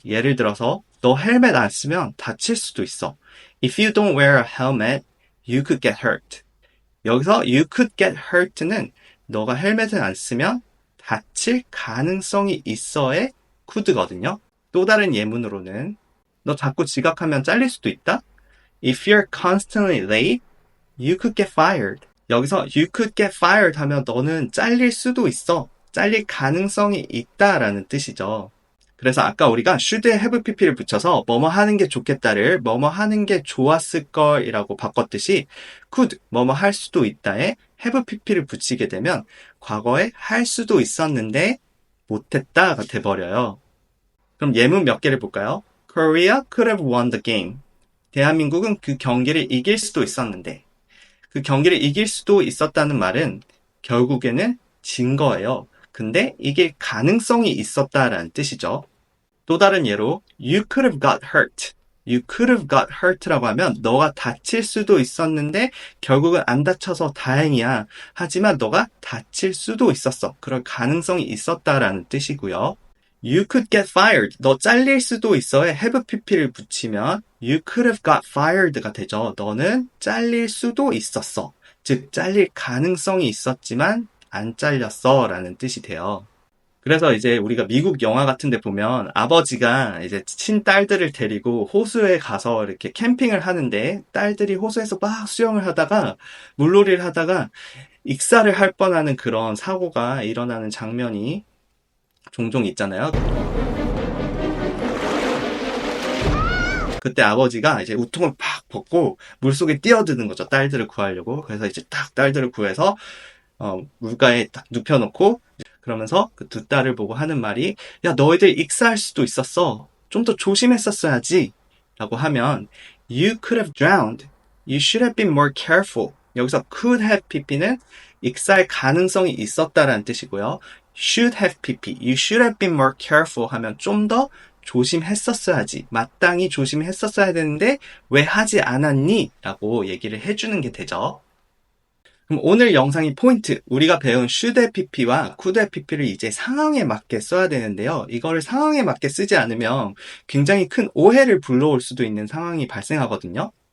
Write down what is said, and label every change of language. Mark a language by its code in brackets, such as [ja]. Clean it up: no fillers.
[ko] 예를 들어서 너 헬멧 안 쓰면 다칠 수도 있어. [en] If you don't wear a helmet, you could get hurt. [ko] 여기서 [en] you could get hurt [ko] 는 너가 헬멧을 안 쓰면 다칠 가능성이 있어의 could거든요. 또 다른 예문으로는 너 자꾸 지각하면 잘릴 수도 있다? [en] If you're constantly late, you could get fired. [ko] 여기서 [en] you could get fired [ko] 하면 너는 잘릴 수도 있어. 잘릴 가능성이 있다라는 뜻이죠. 그래서 아까 우리가 should에 have pp를 붙여서 뭐뭐 하는 게 좋겠다를 뭐뭐 하는 게 좋았을 걸이라고 바꿨듯이 could 뭐뭐 할 수도 있다에 have pp를 붙이게 되면 과거에 할 수도 있었는데 못했다가 돼버려요. 그럼 예문 몇 개를 볼까요? [en] Korea could have won the game. [ko] 대한민국은 그 경기를 이길 수도 있었는데, 그 경기를 이길 수도 있었다는 말은 결국에는 진 거예요. 근데 이길 가능성이 있었다라는 뜻이죠. 또 다른 예로 [en] You could have got hurt. You could have got hurt [ko] 라고 하면 너가 다칠 수도 있었는데 결국은 안 다쳐서 다행이야. 하지만 너가 다칠 수도 있었어. 그럴 가능성이 있었다라는 뜻이고요. [en] You could get fired. [ko] 너 잘릴 수도 있어에 [en] have pp를 붙이면 You could have got fired가 되죠. [ko] 너는 잘릴 수도 있었어. 즉 잘릴 가능성이 있었지만 안 잘렸어 라는 뜻이 돼요. 그래서 이제 우리가 미국 영화 같은 데 보면 아버지가 이제 친딸들을 데리고 호수에 가서 이렇게 캠핑을 하는데 딸들이 호수에서 막 수영을 하다가 물놀이를 하다가 익사를 할 뻔하는 그런 사고가 일어나는 장면이 종종 있잖아요. 그때 아버지가 이제 우통을 팍 벗고 물속에 뛰어드는 거죠. 딸들을 구하려고. 그래서 이제 딱 딸들을 구해서 물가에 딱 눕혀놓고 그러면서 그 두 딸을 보고 하는 말이 야 너희들 익사할 수도 있었어. 좀 더 조심했었어야지. 라고 하면 [en] You could have drowned. You should have been more careful. [ko] 여기서 could have pp는 익사할 가능성이 있었다라는 뜻이고요. [en] should have pp. You should have been more careful [ko] 하면 좀 더 조심했었어야지. 마땅히 조심했었어야 되는데 왜 하지 않았니? 라고 얘기를 해주는 게 되죠. 그럼 오늘 영상의 포인트, 우리가 배운 should have pp와 could have pp를 이제 상황에 맞게 써야 되는데요. 이거를 상황에 맞게 쓰지 않으면 굉장히 큰 오해를 불러올 수도 있는 상황이 발생하거든요.